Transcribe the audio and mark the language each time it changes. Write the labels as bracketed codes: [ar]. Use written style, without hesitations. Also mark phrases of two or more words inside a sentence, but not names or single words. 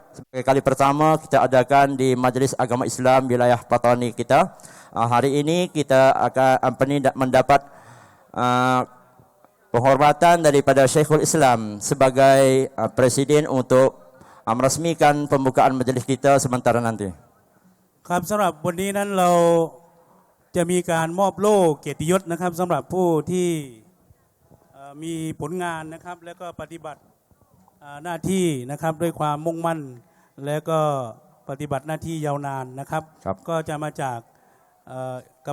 [ms] Sebagai kali pertama kita adakan di Majlis Agama Islam wilayah Patani kita. Hari ini kita akan mendapat penghormatan daripada Syekhul Islam sebagai Presiden untuk meresmikan pembukaan majlis kita sementara nanti. [th] ครับสำหรับวันนี้นั้นเราจะมีการมอบโล่เกียรติยศนะครับสำหรับผู้ที่มีผลงานนะครับแล้วก็ปฏิบัติ หน้าที่นะครับด้วยความมุ่งมั่นและก็ปฏิบัติหน้าที่ยาวนานนะครับก็จะมาจากกร